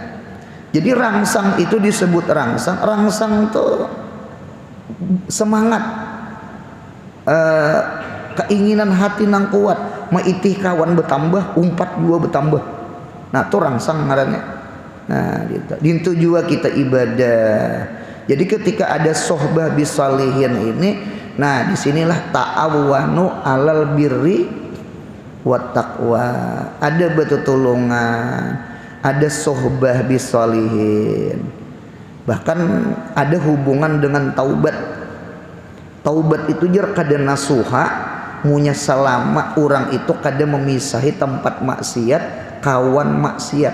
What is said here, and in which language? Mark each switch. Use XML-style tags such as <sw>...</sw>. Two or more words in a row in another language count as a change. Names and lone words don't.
<bjn>Jadi rangsang itu disebut rangsang. Rangsang tuh semangat, keinginan hati nang kuat, maitih kawan bertambah, umpat juga bertambah. Nah, tuh rangsang ngarannya. Nah, gitu. Dintu juga kita ibadah.</bjn> <id>Jadi ketika ada</id> <ar>sohbah bisalihin</ar> <id>ini, nah disinilah</id> <ar>ta'awwanu alal birri wat taqwa.</ar> <bjn>Ada betulungan, ada</bjn> <ar>sohbah bisalihin.</ar> <id>Bahkan ada hubungan dengan taubat.</id> <bjn>Taubat itu jar kada nasuha, munya selama orang itu kada memisahi tempat maksiat, kawan maksiat.</bjn>